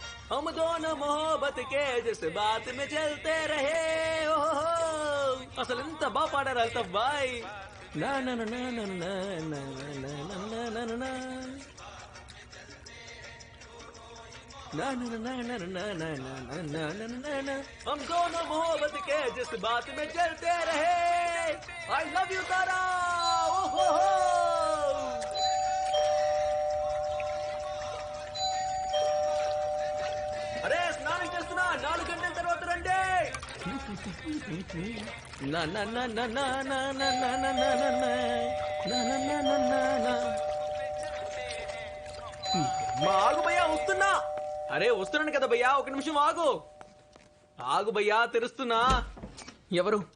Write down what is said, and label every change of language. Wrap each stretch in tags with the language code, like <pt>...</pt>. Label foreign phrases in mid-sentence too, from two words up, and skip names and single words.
<hi>हम दोनों मोहब्बत के जैसे बात में चलते रहे</hi> <te>ఓహో అసలు ఎంత బాగా పాడారు అల్తాఫ్ బాయ్ నా నా నా నా నా నా నా నా నా నా నా నా ना ना ना ना ना ना ना ना ना ना ना</te> <hi>हम दोनों मोहब्बत के जिस बात में चलते रहे</hi> <en>I love you</en> <hi>तारा ओहो अरे स्नान</hi> <te>చేస్తున్నా 4 గంటల తర్వాత రండి నా నా నా నా నా నా నా నా నా నా నా నా నా నా నా మా ఆగు భయ్యా వస్తున్నా అరే వస్తున్నాను కదా భయ్యా ఒక నిమిషం ఆగు ఆగు భయ్యా తెరుస్తున్నా ఎవరు</te>